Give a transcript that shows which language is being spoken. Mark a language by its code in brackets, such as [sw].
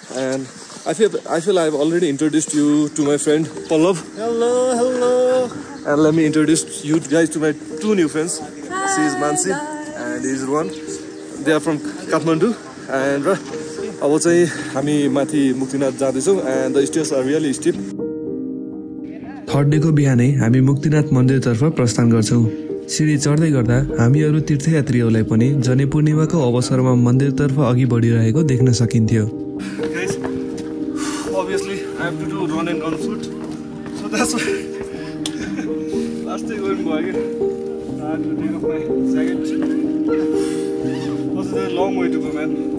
[en] And I feel I've already introduced you to my friend Pallav. Hello. And let me introduce you guys to my two new friends. She is Mansi and he is Rohan. They are from Kathmandu, and [ne] अब चाहिँ हामी माथि मुक्तिनाथ जाँदैछौँ, [en] and the stairs are really steep. [ne] Third डेको बिहानै हामी मुक्तिनाथ मन्दिरतर्फ प्रस्थान गर्छौँ। सिडी चढ्दै गर्दा हामीहरू तीर्थयात्रीहरूलाई पनि जने पूर्णिमाको अवसरमा मन्दिरतर्फ अघि बढिरहेको देख्न सकिन्थ्यो। [en] Guys, obviously I have to do run and gun shoot, so that's why last day going by again. I had to take off my jacket. This is a long way to go, man.